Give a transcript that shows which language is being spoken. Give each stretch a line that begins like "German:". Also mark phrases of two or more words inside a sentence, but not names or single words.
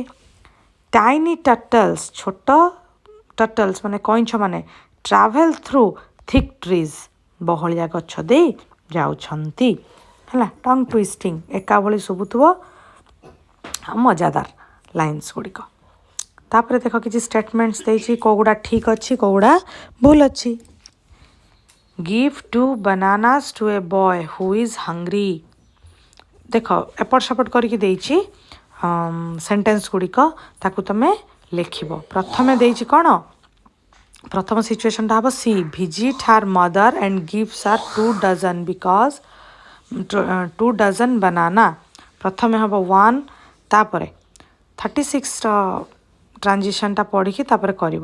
English: tiny turtles
Odia: ଛୋଟ ଟର୍ଟଲ୍ସ ମାନେ କଇଁଛ ମାନେ
English: travel through thick trees
Odia: ବହଳିଆ ଗଛ ଦେଇ ଯାଉଛନ୍ତି ହେଲା।
English: tongue twisting
Odia: ଏକା ଭଳି ଶୁଭୁଥିବ ଆଉ ମଜାଦାର ଲାଇନ୍ସ ଗୁଡ଼ିକ। ତାପରେ ଦେଖ କିଛି ଷ୍ଟେଟମେଣ୍ଟସ୍ ଦେଇଛି, କେଉଁଗୁଡ଼ା ଠିକ୍ ଅଛି କେଉଁଗୁଡ଼ା ଭୁଲ ଅଛି।
English: ଗିଭ୍ 2 bananas to a boy who is hungry,
Odia: ଦେଖ ଏପଟ ସେପଟ କରିକି ଦେଇଛି ସେଣ୍ଟେନ୍ସ ଗୁଡ଼ିକ, ତାକୁ ତମେ ଲେଖିବ। ପ୍ରଥମେ ଦେଇଛି କ'ଣ, ପ୍ରଥମ ସିଚୁଏସନଟା ହେବ
English: she visit her mother and gives her 2 dozen because 2 dozen banana,
Odia: ପ୍ରଥମେ ହେବ 1, ତାପରେ 36ର ଟ୍ରାଞ୍ଜିସନଟା ପଢ଼ିକି ତାପରେ କରିବ।